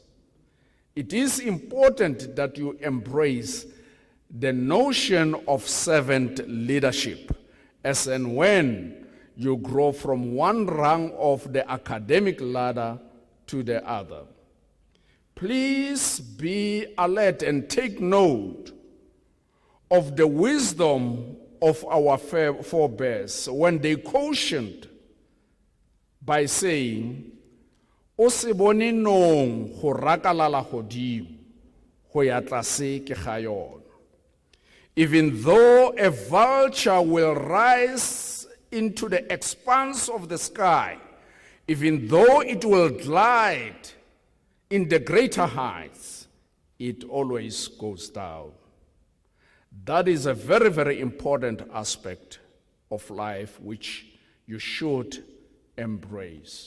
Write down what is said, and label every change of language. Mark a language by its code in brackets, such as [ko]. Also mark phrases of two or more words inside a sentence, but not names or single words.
[en] It is important that you embrace the notion of servant leadership as and when you grow from one rung of the academic ladder to the other. Please be alert and take note of the wisdom of our forebears when they cautioned by saying, [nso] o se bone nong go rakalala godimo go ya tlase ke ga yona. [en] Even though a vulture will rise into the expanse of the sky, even though it will glide in the greater heights, it always goes down. That is a very, very important aspect of life which you should embrace.